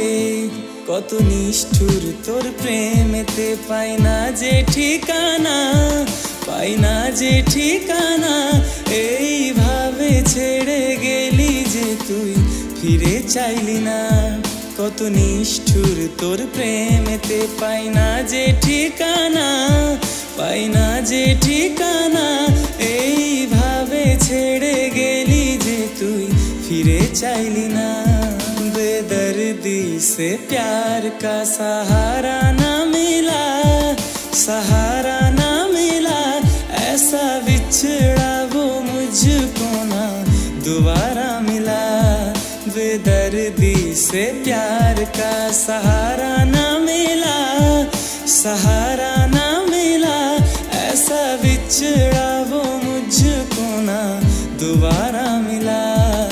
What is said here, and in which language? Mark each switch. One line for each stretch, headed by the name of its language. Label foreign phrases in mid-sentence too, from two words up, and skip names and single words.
Bangla: কত নিষ্ঠুর তোর প্রেমেতে, পাই না যে ঠিকানা, পাই না যে ঠিকানা, এইভাবে ছেড়ে গেলি যে তুই ফিরে চাইলি না। কত নিষ্ঠুর তোর প্রেমেতে, পাই না যে ঠিকানা, পাই না যে ঠিকানা, এইভাবে ছেড়ে গেলি যে তুই ফিরে চাইলি ना।
Hindi: बेदर्दी से प्यार का सहारा ना मिला, सहारा ना मिला, ऐसा बिछड़ा वो मुझको ना दोबारा मिला। बेदर्दी से प्यार का सहारा ना मिला, सहारा ना मिला, ऐसा बिछड़ा वो मुझको ना दोबारा मिला।